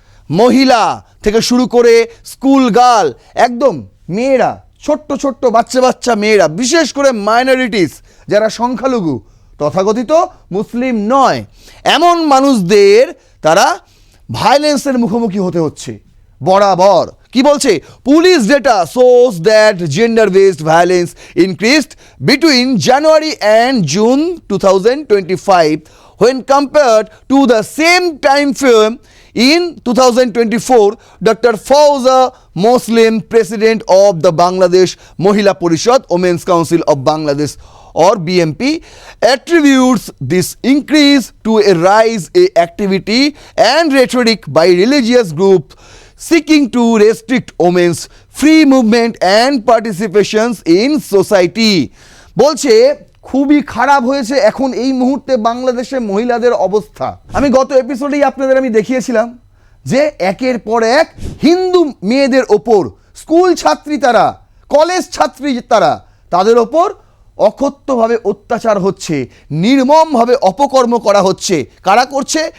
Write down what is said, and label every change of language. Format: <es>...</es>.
<bn>মহিলা থেকে শুরু করে স্কুল গার্ল, একদম মেয়েরা, ছোট্ট ছোট্ট বাচ্চা বাচ্চা মেয়েরা, বিশেষ করে মাইনরিটিস যারা সংখ্যালঘু, তথাকথিত মুসলিম নয়, এমন মানুষদের তারা ভায়োলেন্সের মুখোমুখি হতে হচ্ছে বরাবর। কি বলছে?</bn> <en>Police data shows that gender based violence increased between January and June 2025 when compared to the same time frame in 2024. Dr. Fauza Muslim, President of the Bangladesh Mohila Parishad Women's Council of Bangladesh or BMP, attributes this increase to a rise in activity and rhetoric by religious groups seeking to restrict women's free movement and participations in society.</en> <bn>বলছে খুবই খারাপ হয়েছে এখন এই মুহূর্তে বাংলাদেশে মহিলাদের অবস্থা। আমি গত এপিসোডেই আপনাদের আমি দেখিয়েছিলাম যে একের পর এক হিন্দু মেয়েদের ওপর, স্কুল ছাত্রী তারা, কলেজ ছাত্রী তারা, তাদের ওপর অকথ্যভাবে অত্যাচার হচ্ছে, নির্মমভাবে অপকর্ম করা হচ্ছে। কারা করছে?</bn>